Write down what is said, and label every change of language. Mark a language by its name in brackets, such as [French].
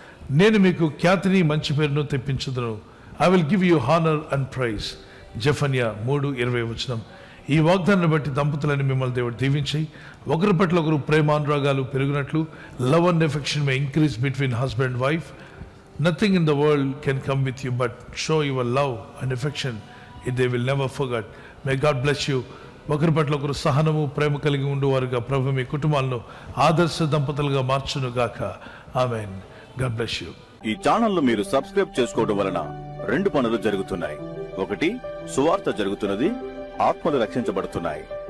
[Telugu] నేను మీకు ఖ్యాతిని మంచి పేరును తెప్పించుదును. [English] I will give you honour and praise. [Telugu] జెఫన్యా 3:20 వచనం. ఈ వాగ్దానాన్ని బట్టి దంపతులని మిమ్మల్ని దేవుడు దీవించి ఒకరి పట్ల ఒకరు ప్రేమానురాగాలు పెరిగినట్లు [English] Love and affection may increase between husband and wife. Nothing in the world can come with you but show your love and affection. They will never forget. May God bless you. [Telugu] ఒకరి పట్ల ఒకరు సహనము ప్రేమ కలిగి ఉండేవారుగా ప్రభు మీ కుటుంబాలను ఆదర్శ దంపతులుగా మార్చును గాక. [English] Amen. God bless you. [Telugu] ఈ channel మీరు సబ్స్క్రైబ్ చేసుకోవడం వలన 2 పనులు జరుగుతున్నాయి. ఒకటి, సువార్త జరుగుతున్నది, ఆత్మలు రక్షించబడుతున్నాయి.